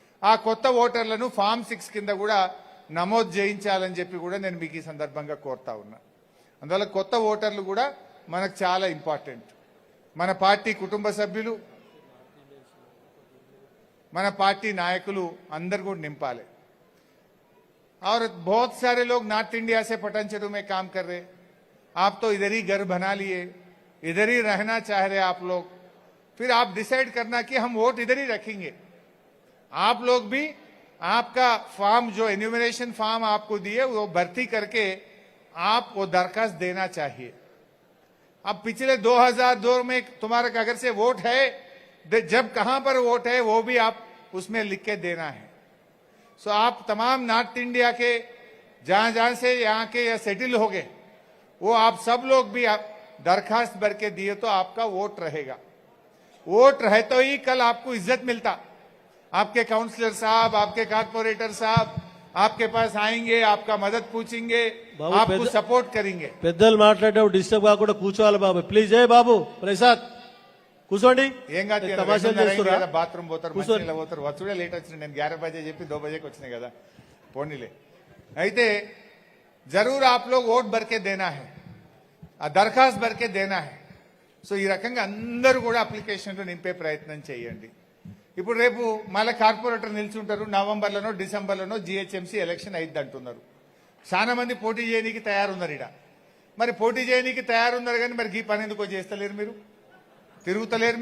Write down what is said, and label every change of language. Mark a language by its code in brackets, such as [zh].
[te] ఆ కొత్త ఓటర్లను ఫామ్ 6 కింద కూడా నమోదు చేయించాలని చెప్పి కూడా నేను మీకు ఈ సందర్భంగా కోరుతా ఉన్నా. అందువల్ల కొత్త ఓటర్లు కూడా మనకు చాలా ఇంపార్టెంట్. మన పార్టీ కుటుంబ సభ్యులు, మన పార్టీ నాయకులు అందరు కూడా నింపాలి. [hi] और बहुत सारे लोग नॉर्थ इंडिया से पटन चेरू में काम कर रहे, आप तो इधर ही घर बना लिए, इधर ही रहना चाह रहे आप लोग, फिर आप डिसाइड करना कि हम वोट इधर ही रखेंगे. आप लोग भी आपका फॉर्म जो एन्यूमरेशन फॉर्म आपको दिए वो भर्ती करके आप वो दरखास्त देना चाहिए. अब पिछले 2002 में तुम्हारा अगर से वोट है, जब कहां पर वोट है वो भी आप उसमें लिख के देना है. सो आप तमाम नॉर्थ इंडिया के जहां जहां से यहाँ के या सेटिल हो गए, वो आप सब लोग भी आप दरखास्त भर के दिए तो आपका वोट रहेगा. वोट रहे तो ही कल आपको इज्जत मिलता. आपके काउंसलर साहब, आपके कारपोरेटर साहब आपके पास आएंगे, आपका मदद पूछेंगे, आपको सपोर्ट करेंगे. [te] పెద్దలు మాట్లాడేటప్పుడు డిస్టర్బ్ కాకుండా కూర్చోవాలి బాబు. ప్లీజ్ ఏ బాబు ప్రసాద్ కూర్చోండి. ఏం కాదు, తమాషాలు చేస్తురా? బాత్రూమ్ పోతారు, మంచినీళ్ళు పోతారు, వచ్చుడే లేట్ వచ్చిన. నేను 11 बजे చెప్పి 2 बजे వచ్చినాయి కదా, పోనీలే. [hi] అయితే జరూర్ आप लोग वोट भर के देना है, ఆ దరఖాస్తు भर के देना है. [te] సో ఈ రకంగా అందరూ కూడా అప్లికేషన్లు నింపే ప్రయత్నం చేయండి. ఇప్పుడు రేపు మళ్ళీ కార్పొరేటర్ నిల్చుంటారు, నవంబర్లోనో డిసెంబర్లోనో జిహెచ్ఎంసీ ఎలక్షన్ అయింది అంటున్నారు. చాలా మంది పోటీ చేయడానికి తయారున్నారు ఇడ. మరి పోటీ చేయడానికి తయారున్నారు కానీ మరి ఈ పని ఎందుకో చేస్తలేరు, మీరు తిరుగుతలేరు.